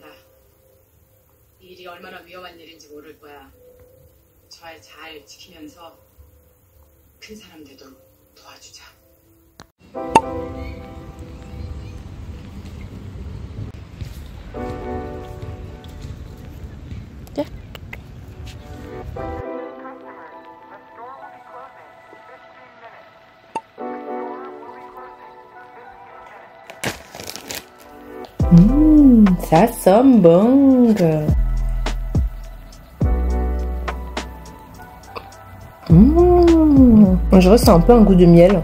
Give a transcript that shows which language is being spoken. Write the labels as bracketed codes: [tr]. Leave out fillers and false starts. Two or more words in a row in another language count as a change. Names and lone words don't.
[ko] 이 일이 얼마나 위험한 일인지 모를 거야. 저 아이 잘 지키면서 큰 사람 되도록 도와주자. 네? [fr] Ça sent bon. Je ressens un peu un goût de miel.